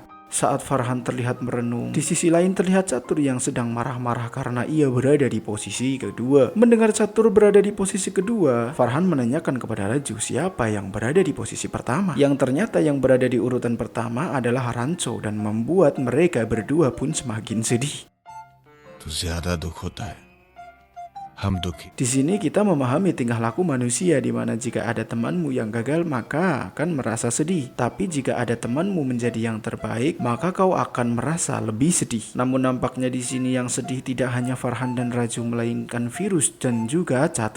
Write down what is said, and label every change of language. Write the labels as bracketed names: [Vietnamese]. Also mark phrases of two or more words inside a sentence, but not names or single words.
[Indonesian] Saat Farhan terlihat merenung, di sisi lain terlihat Catur yang sedang marah-marah karena ia berada di posisi kedua. Mendengar Catur berada di posisi kedua, Farhan menanyakan kepada Raju siapa yang berada di posisi pertama. Yang ternyata yang berada di urutan pertama adalah Rancho dan membuat mereka berdua pun semakin sedih. [Hindi] तो ज्यादा दुख होता है हम दुखी. [Indonesian] Di sini kita memahami tingkah laku manusia di mana jika ada temanmu yang gagal maka akan merasa sedih. Tapi jika ada temanmu menjadi yang terbaik maka kau akan merasa lebih sedih. Namun nampaknya di sini yang sedih tidak hanya Farhan dan Raju melainkan Virus dan juga Catur.